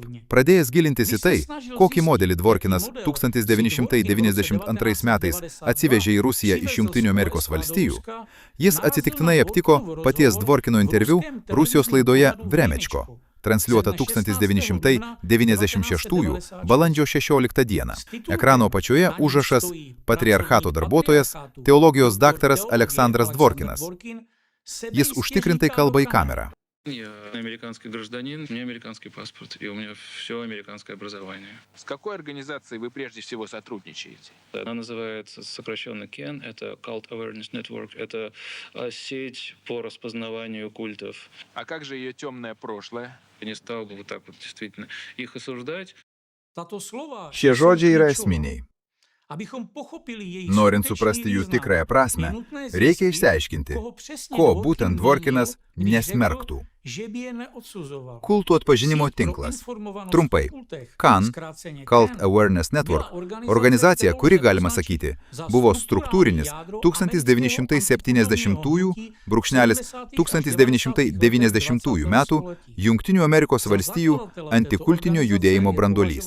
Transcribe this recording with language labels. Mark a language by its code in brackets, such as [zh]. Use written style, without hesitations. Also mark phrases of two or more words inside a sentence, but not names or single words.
[lt] Pradėjęs gilintis į tai, kokį modelį Dvorkinas 1992 metais atsivežė į Rusiją iš Jungtinių Amerikos valstijų, jis atsitiktinai aptiko paties Dvorkino interviu Rusijos laidoje Vremečko, transliuota 1996 balandžio 16 dieną. Ekrano apačioje užrašas Patriarchato darbuotojas, teologijos daktaras Aleksandras Dvorkinas. Jis užtikrintai kalba į kamerą. [ru] Я американский гражданин, у меня американский паспорт, и у меня все американское образование. С какой организацией вы прежде всего сотрудничаете? Она называется сокращенно CAN, это Cult Awareness Network, это сеть по распознаванию культов. А как же ее темное прошлое? Я не стал бы вот так вот действительно их осуждать. [lt] Šie žodžiai yra esminiai. Norint suprasti jų tikrąją prasme, reikia išsiaiškinti, ko būtent Dvorkinas nesmerktų. Kultų atpažinimo tinklas. Trumpai, CAN, Cult Awareness Network, organizacija, kuri, galima sakyti, buvo struktūrinis 1970–1990 metų Jungtinių Amerikos valstijų antikultinio judėjimo branduolys.